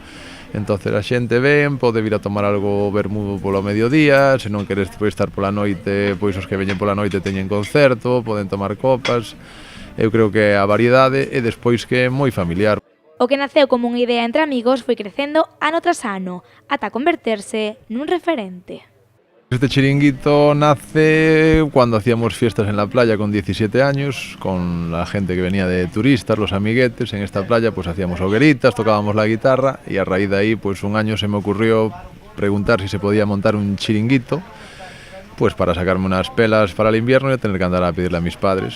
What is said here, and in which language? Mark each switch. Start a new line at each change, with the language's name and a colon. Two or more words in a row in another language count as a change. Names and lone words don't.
Galician: Entonces a xente ven, pode vir a tomar algo vermudo polo mediodía, se non queres pois estar pola noite, pois os que veñen pola noite teñen concerto, poden tomar copas. Eu creo que a variedade e despois que é moi familiar. O que naceu como unha idea entre amigos foi crecendo ano tras ano, ata converterse nun referente.
Spanish: Este chiringuito nace cuando hacíamos fiestas en la playa con 17 años, con la gente que venía de turistas, los amiguetes. En esta playa pues hacíamos hogueritas, tocábamos la guitarra y a raíz de ahí pues un año se me ocurrió preguntar si se podía montar un chiringuito pues para sacarme unas pelas para el invierno y no tener que andar a pedirle a mis padres.